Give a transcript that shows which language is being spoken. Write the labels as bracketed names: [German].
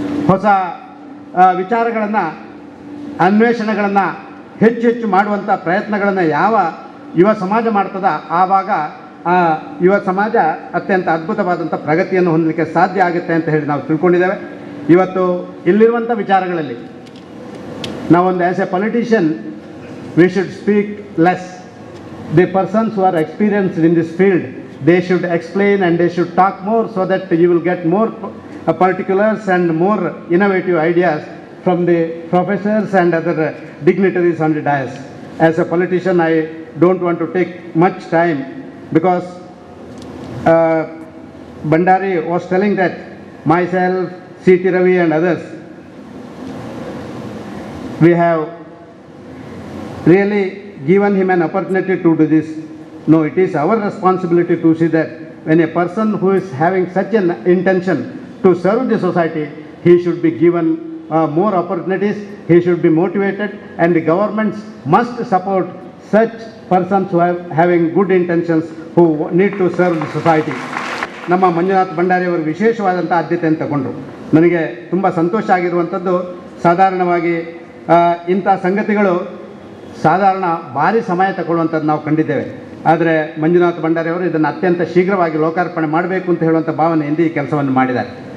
[Kannada] ಹೊಸ ವಿಚಾರಗಳನ್ನು, ಅನ್ವೇಷಣೆಗಳನ್ನು ಹೆಚ್ಚು ಹೆಚ್ಚು ಮಾಡುವಂಥ ಪ್ರಯತ್ನಗಳನ್ನು ಯಾವ ಯುವ ಸಮಾಜ ಮಾಡ್ತದ, ಆವಾಗ ಆ ಯುವ ಸಮಾಜ ಅತ್ಯಂತ ಅದ್ಭುತವಾದಂಥ ಪ್ರಗತಿಯನ್ನು ಹೊಂದಲಿಕ್ಕೆ ಸಾಧ್ಯ ಆಗುತ್ತೆ ಅಂತ ಹೇಳಿ ನಾವು ತಿಳ್ಕೊಂಡಿದ್ದೇವೆ. ಇವತ್ತು ಇಲ್ಲಿರುವಂಥ ವಿಚಾರಗಳಲ್ಲಿ ನಾವೊಂದು [English] As a politician we should speak less. The persons who are experienced in this field, they should explain and they should talk more so that you will get more particulars and more innovative ideas from the professors and other dignitaries on the dais. As a politician, I don't want to take much time because Bhandari was telling that myself, C.T. Ravi and others, we have really given him an opportunity to do this. No, it is our responsibility to see that when a person who is having such an intention to serve the society, he should be given more opportunities, he should be motivated, and the governments must support such persons who are having good intentions, who need to serve the society. [Kannada] ನಮ್ಮ ಮಂಜುನಾಥ್ ಭಂಡಾರಿ ಅವರು ವಿಶೇಷವಾದಂಥ ಆದ್ಯತೆಯನ್ನು ತಗೊಂಡ್ರು. ನನಗೆ ತುಂಬ ಸಂತೋಷ ಆಗಿರುವಂಥದ್ದು, ಸಾಧಾರಣವಾಗಿ ಇಂಥ ಸಂಗತಿಗಳು ಸಾಧಾರಣ ಭಾರಿ ಸಮಯ ತಗೊಳ್ಳುವಂಥದ್ದು ನಾವು ಕಂಡಿದ್ದೇವೆ. ಆದರೆ ಮಂಜುನಾಥ್ ಭಂಡಾರಿ ಅವರು ಇದನ್ನು ಅತ್ಯಂತ ಶೀಘ್ರವಾಗಿ ಲೋಕಾರ್ಪಣೆ ಮಾಡಬೇಕು ಅಂತ ಹೇಳುವಂಥ ಭಾವನೆಯಿಂದ ಈ ಕೆಲಸವನ್ನು ಮಾಡಿದ್ದಾರೆ.